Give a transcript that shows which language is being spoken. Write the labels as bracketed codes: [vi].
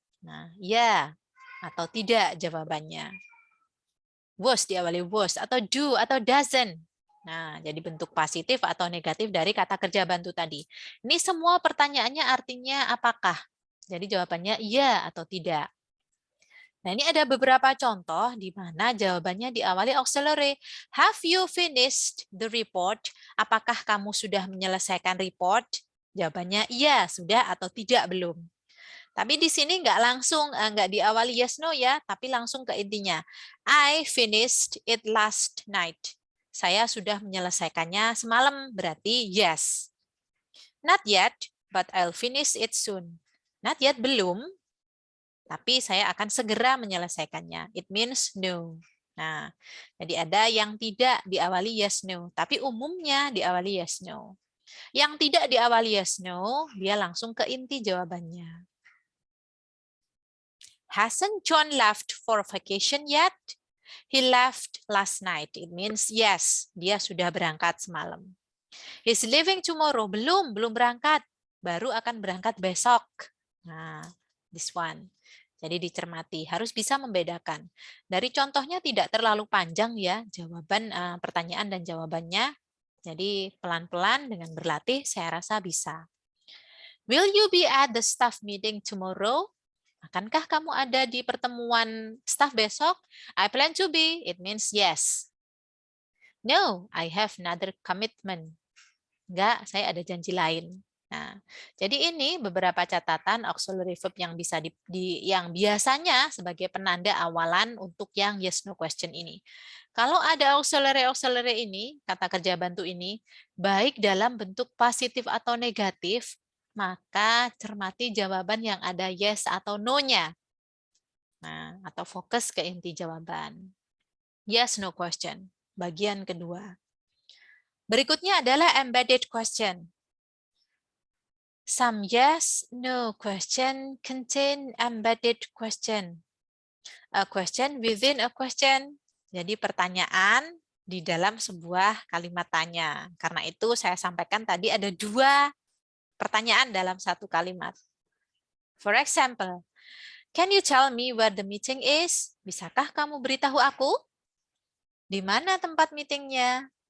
[id] Nah, ya atau tidak jawabannya. Was diawali was atau do atau doesn't. Nah, jadi bentuk positif atau negatif dari kata kerja bantu tadi. Ini semua pertanyaannya artinya apakah? Jadi jawabannya iya atau tidak. Nah, ini ada beberapa contoh di mana jawabannya diawali auxiliary. [en] Have you finished the report? [id] Apakah kamu sudah menyelesaikan report? Jawabannya iya, sudah atau tidak, belum. Tapi di sini nggak langsung, nggak diawali yes no ya, tapi langsung ke intinya. [en] I finished it last night. [id] Saya sudah menyelesaikannya semalam, berarti yes. [en] Not yet, but I'll finish it soon. Not yet, [id] belum, tapi saya akan segera menyelesaikannya. [en] It means no. [id] Nah, jadi ada yang tidak diawali yes, no, tapi umumnya diawali yes, no. Yang tidak diawali yes, no, dia langsung ke inti jawabannya. [en] Hasn't John left for vacation yet? He left last night. It means yes, [id] dia sudah berangkat semalam. [en] He's leaving tomorrow. [id] Belum berangkat. Baru akan berangkat besok. Nah, [en] this one. [id] Jadi dicermati, harus bisa membedakan. Dari contohnya tidak terlalu panjang ya, jawaban pertanyaan dan jawabannya. Jadi pelan-pelan dengan berlatih saya rasa bisa. [en] Will you be at the staff meeting tomorrow? [id] Akankah kamu ada di pertemuan staff besok? [en] I plan to be. It means yes. No, I have another commitment. [id] Enggak, saya ada janji lain. Nah, jadi ini beberapa catatan auxiliary verb yang bisa yang biasanya sebagai penanda awalan untuk yang yes no question ini. Kalau ada auxiliary ini, kata kerja bantu ini, baik dalam bentuk positif atau negatif, maka cermati jawaban yang ada yes atau no-nya. Nah, atau fokus ke inti jawaban. Yes no question, bagian kedua. Berikutnya adalah embedded question. [en] Some yes, no question contain embedded question. A question within a question. [id] Jadi pertanyaan di dalam sebuah kalimat tanya. Karena itu saya sampaikan tadi ada 2 pertanyaan dalam satu kalimat. [en] For example, can you tell me where the meeting is? [id] Bisakah kamu beritahu aku? Di mana tempat meetingnya?